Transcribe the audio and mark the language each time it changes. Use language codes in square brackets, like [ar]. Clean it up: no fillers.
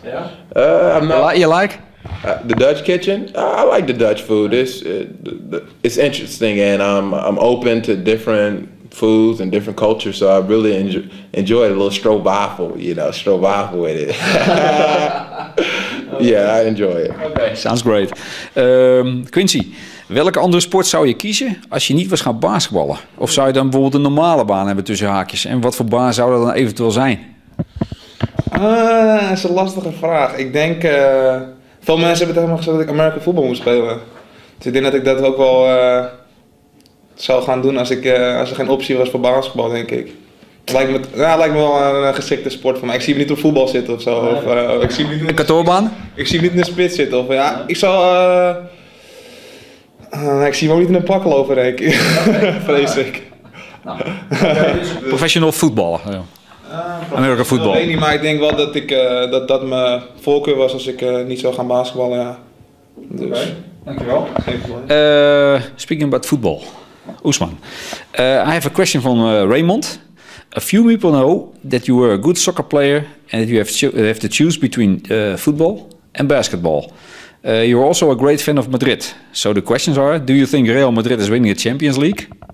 [en] Yeah. You like? The Dutch kitchen? I like the Dutch food. It's interesting, and I'm open to different foods and different cultures, so I really enjoy a little stroopwafel, you know, stroopwafel with it. Yeah, I enjoy it. Okay, sounds great. [nl] Quincy, welke andere sport zou je kiezen als je niet was gaan basketballen? Of zou je dan bijvoorbeeld een normale baan hebben tussen haakjes? En wat voor baan zou dat dan eventueel zijn? Dat is een lastige vraag. Ik denk, veel mensen hebben tegen me gezegd dat ik American voetbal moet spelen. Dus ik denk dat ik dat ook wel zou gaan doen als er geen optie was voor basketbal, denk ik. Lijkt me wel een geschikte sport voor mij. Ik zie me niet op voetbal zitten of zo. Ik zie me niet Een kantoorbaan? Ik zie me niet in de spits zitten. Of ja, ik zou... ik zie me ook niet in een pak lopen, denk ik. Vrees ik. Nou, professional voetballen. Ja. American voetbal. Ik weet niet, maar ik denk wel dat dat mijn voorkeur was als ik niet zou gaan basketballen. Ja. Dus. Dankjewel. [en] Speaking about football, Ousman, I have a question from Raymond. A few people know that you were a good soccer player and that you have to choose between football and basketball. You're also a great fan of Madrid. So the questions are, do you think Real Madrid is winning the Champions League?